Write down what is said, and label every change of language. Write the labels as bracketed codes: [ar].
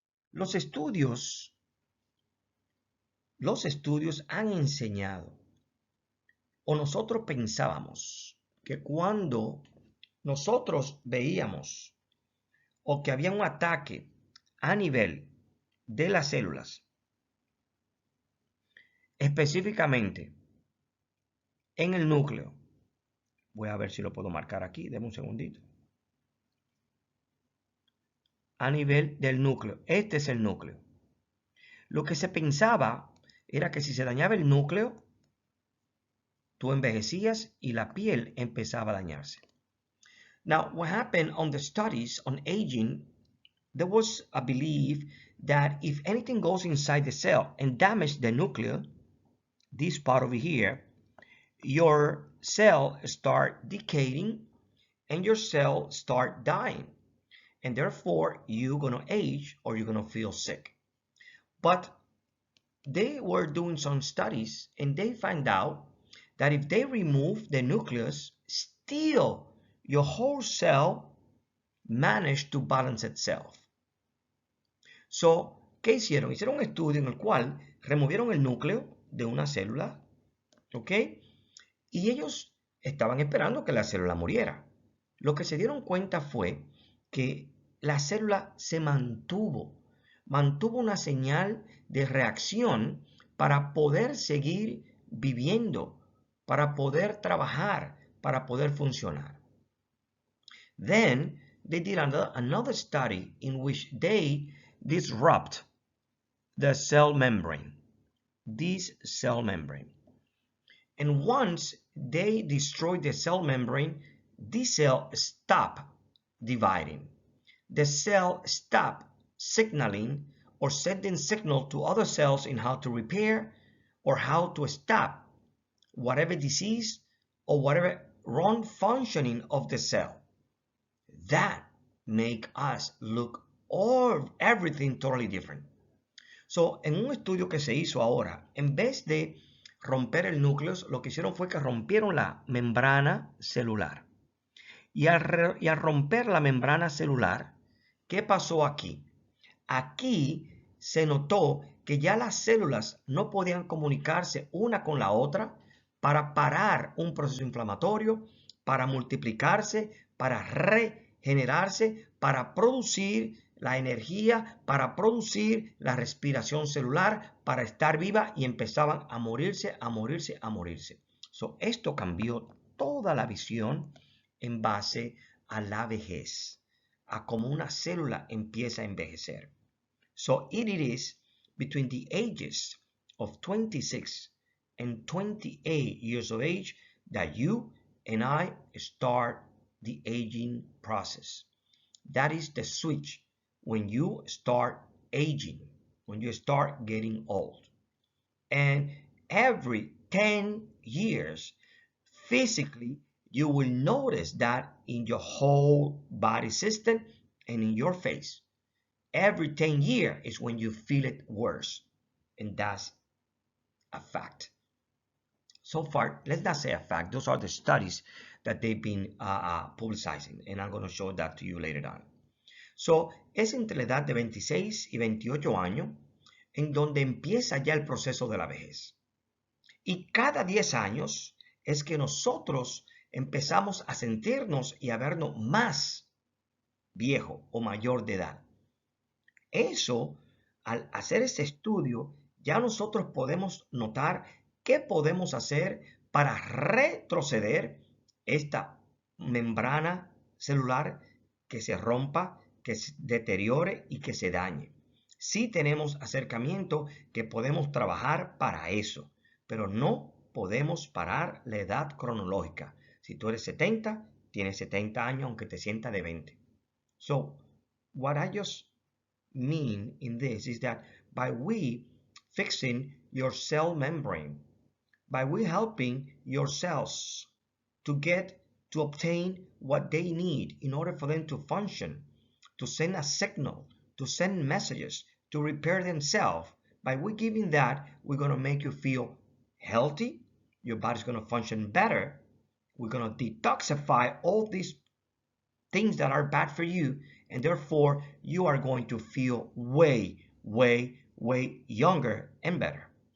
[es] Los estudios han enseñado, o nosotros pensábamos, que cuando nosotros veíamos o que había un ataque a nivel de las células, específicamente en el núcleo, voy a ver si lo puedo marcar aquí, denme un segundito. a nivel del núcleo. Este es el núcleo. Lo que se pensaba era que si se dañaba el núcleo, tú envejecías y la piel empezaba a dañarse. [en] Now, what happened on the studies on aging, there was a belief that if anything goes inside the cell and damages the nucleus, this part over here, your cell start decaying and your cell start dying. And therefore, you're going to age or you're going to feel sick. But they were doing some studies and they found out that if they remove the nucleus, still your whole cell managed to balance itself. [es] So, ¿qué hicieron? Hicieron un estudio en el cual removieron el núcleo de una célula, ¿ok? Y ellos estaban esperando que la célula muriera. Lo que se dieron cuenta fue que la célula se mantuvo una señal de reacción para poder seguir viviendo, para poder trabajar, para poder funcionar. [en] Then they did another study in which they disrupt the cell membrane, this cell membrane. And once they destroy the cell membrane, this cell stop dividing. The cell stop signaling or sending signal to other cells in how to repair or how to stop whatever disease or whatever wrong functioning of the cell. That make us look everything totally different. [es] So, en un estudio que se hizo ahora, en vez de romper el núcleo, lo que hicieron fue que rompieron la membrana celular. Y al romper la membrana celular, ¿qué pasó aquí? Aquí se notó que ya las células no podían comunicarse una con la otra para parar un proceso inflamatorio, para multiplicarse, para regenerarse, para producir la energía, para producir la respiración celular, para estar viva, y empezaban a morirse, a morirse, a morirse. So, esto cambió toda la visión en base a la vejez, a cómo una célula empieza a envejecer. [en] So it is between the ages of 26 and 28 years of age that you and I start the aging process. That is the switch when you start aging, when you start getting old. And every 10 years, physically, you will notice that in your whole body system and in your face. Every 10 years is when you feel it worse. And that's a fact. So far, let's not say a fact. Those are the studies that they've been publicizing. And I'm going to show that to you later on. [es] So, es entre la edad de 26 y 28 años en donde empieza ya el proceso de la vejez. Y cada 10 años es que nosotros empezamos a sentirnos y a vernos más viejo o mayor de edad. Eso, al hacer ese estudio, ya nosotros podemos notar qué podemos hacer para retroceder esta membrana celular que se rompa, que se deteriore y que se dañe. Sí tenemos acercamiento que podemos trabajar para eso, pero no podemos parar la edad cronológica. Si tú eres 70, tienes 70 años aunque te sientas de 20. [en] So, what I just mean in this is that by we fixing your cell membrane, by we helping your cells to obtain what they need in order for them to function, to send a signal, to send messages, to repair themselves, by we giving that, we're going to make you feel healthy, your body's going to function better, we're going to detoxify all these things that are bad for you, and therefore you are going to feel way, way, way younger and better.